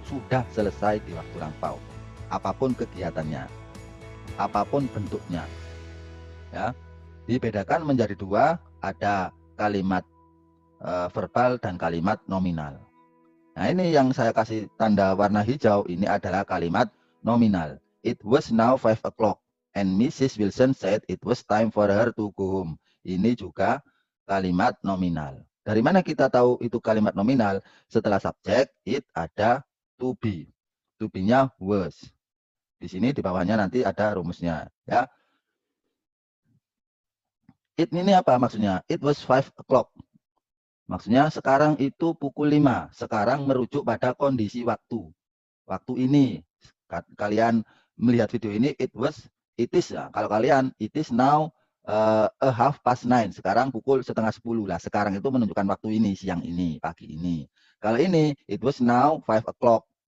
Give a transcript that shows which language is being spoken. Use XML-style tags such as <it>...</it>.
<id>Sudah selesai di waktu lampau. Apapun kegiatannya, apapun bentuknya. Ya, dibedakan menjadi dua, ada kalimat verbal dan kalimat nominal. Nah, ini yang saya kasih tanda warna hijau, ini adalah kalimat nominal.</id> <en>It was now 5 o'clock and Mrs. Wilson said it was time for her to go home.</en> <id>Ini juga kalimat nominal. Dari mana kita tahu itu kalimat nominal? Setelah subjek, it ada to be. To be-nya was. Di sini di bawahnya nanti ada rumusnya. Ya. It ini apa maksudnya?</id> <en>It was 5 o'clock.</en> <id>Maksudnya sekarang itu pukul 5. Sekarang merujuk pada kondisi waktu. Waktu ini. Kalian melihat video ini,</id> <en>it is ya.</en> <id>Kalau kalian,</id> <en>it is now a half past 9.</en> <id>Sekarang pukul setengah 10 lah. Sekarang itu menunjukkan waktu ini, siang ini, pagi ini. Kalau ini,</id> <en>it was now 5 o'clock.</en>